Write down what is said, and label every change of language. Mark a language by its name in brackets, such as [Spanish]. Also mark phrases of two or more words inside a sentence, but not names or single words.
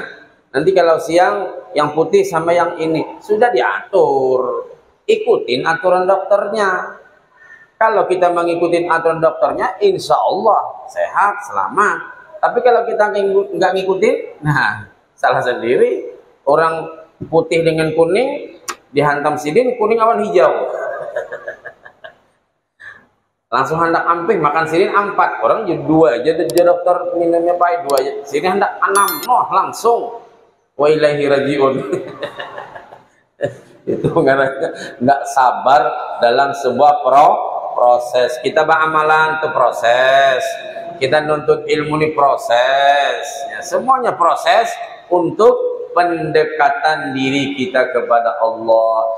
[Indonesian] Nanti kalau siang yang putih sama yang ini sudah diatur. Ikutin aturan dokternya. Kalau kita mengikuti aturan dokternya, [Arabic] insya Allah [Indonesian] sehat, selamat. Tapi kalau kita nggak ngikutin, nah salah sendiri. [Banjar] Orang putih dengan kuning dihantam sidin, kuning awan hijau. Langsung hendak amping, makan sidin 4. Orang jadi 2 aja, dokter minumnya pahit 2 aja. Sidin hendak 6, langsung. [Arabic] Wa ilaihi rajiun. [Indonesian] Itu karena nggak sabar dalam sebuah proses. Kita beramalan itu proses. Kita nuntut ilmu ini proses. Ya, semuanya proses untuk pendekatan diri kita kepada Allah.